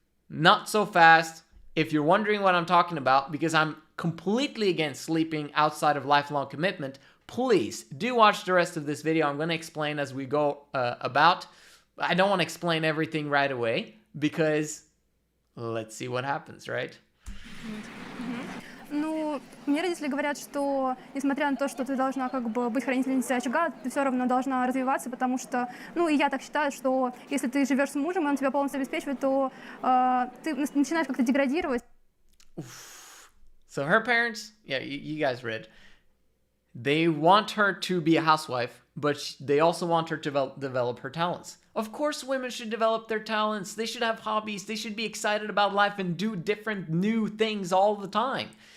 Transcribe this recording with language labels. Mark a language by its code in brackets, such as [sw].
[en] Not so fast. If you're wondering what I'm talking about, because I'm completely against sleeping outside of lifelong commitment, please do watch the rest of this video. I'm going to explain as we go about. I don't want to explain everything right away because let's see what happens, right? [ru] Ну, мне родители говорят, что несмотря на то, что ты должна быть хранительницей очага, ты все равно должна развиваться, потому что, и я так считаю, что если ты живешь с мужем, и он тебя полностью обеспечивает, то ты начинаешь как-то деградировать. [en] So her parents, yeah, you guys read, they want her to be a housewife, but they also want her to develop her talents. Of course, women should develop their talents. They should have hobbies. They should be excited about life and do different new things all the time.